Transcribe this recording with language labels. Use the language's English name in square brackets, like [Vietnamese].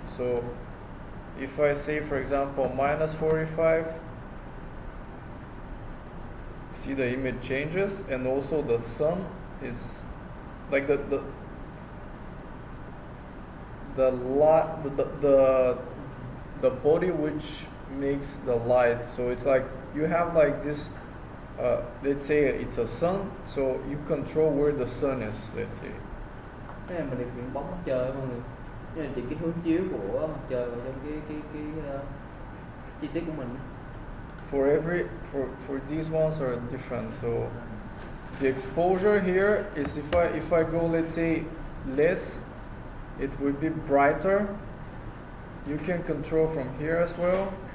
[English] So if I say, for example, -45, see the image changes, and also the sun is like the body which makes the light. So it's like you have like this, let's say it's a sun, so you control where the sun is, let's say. [Vietnamese] Cái này mình điều khiển bóng mặt trời mọi người. Cái này thì cái hướng chiếu của mặt trời vào trong cái chi tiết của mình. [English] For these ones are different. So the exposure here is, if I go, let's say, less, it will be brighter. You can control from here as well.